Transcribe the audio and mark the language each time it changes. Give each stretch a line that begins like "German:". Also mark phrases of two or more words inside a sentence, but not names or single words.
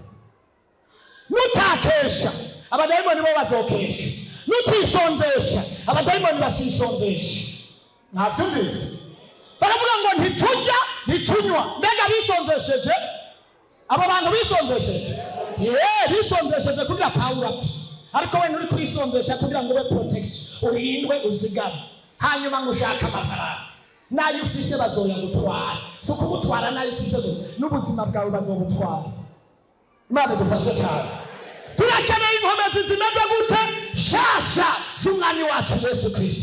Rundi: Nutakesha abadayimoni bo bazokesha, nutisonzesha abadayimoni basisonzesha. Ntavyumvise baravuga ngo ntitujya ntitunywa. Mbega bisonzesheje abo bantu? Bisonzesheje bisonzesheje kugira Pawulo ati, ariko we nturi kurisonzesha kugira ngo ube protection, urindwe uzigame, hanyuma ngo ushaka amafaranga. Nayo ufise bazoya gutwara, so kumutwara nayo ufise gusa n'ubuzima bwawe bazobutwara. Imana dufashe cyane. Turakeneye inkomezi zimeze gute shasha z'Umwami wacu Yesu Kristo.